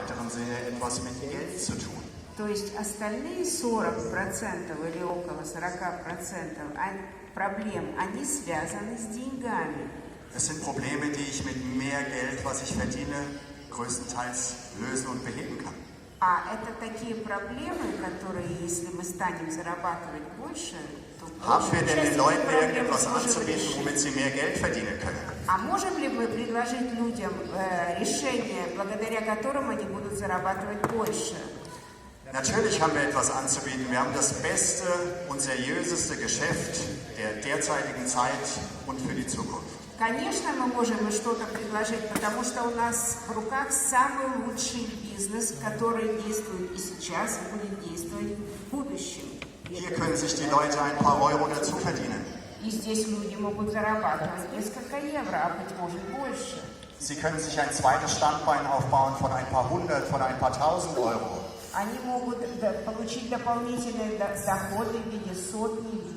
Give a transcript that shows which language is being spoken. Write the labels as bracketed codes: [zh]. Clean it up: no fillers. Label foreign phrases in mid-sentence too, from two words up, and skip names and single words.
[de] weiteren Sinne etwas mit Geld zu tun. [ru] То есть остальные 40% или около 40% проблем, они связаны с деньгами. [de] Es sind Probleme, die ich mit mehr Geld, was ich verdiene, größtenteils lösen und beheben kann. [ru] А это такие проблемы, которые, если мы станем зарабатывать больше, то [de] Haben wir [ru] большую [de] denn [ru] часть [de] den Leuten [ru] этих проблем [de] irgendetwas [ru] мы сможем [de] anzubieten, [ru] решить. [de] womit sie mehr Geld verdienen können? [ru] А можем ли мы предложить людям решения, благодаря которым они будут зарабатывать больше? [de] Natürlich haben wir etwas anzubieten. Wir haben das beste und seriöseste Geschäft der derzeitigen Zeit und für die Zukunft. [ru] Конечно, мы можем что-то предложить, потому что у нас в руках самый лучший бизнес, который действует и сейчас, и будет действовать в будущем. [de] Hier können sich die Leute ein paar Euro dazu verdienen. [ru] И здесь люди могут зарабатывать несколько евро, а быть может больше. [de] Sie können sich ein zweites Standbein aufbauen von ein paar hundert, von ein paar tausend Euro. [ru] Они могут получить дополнительные доходы в виде сотни, в виде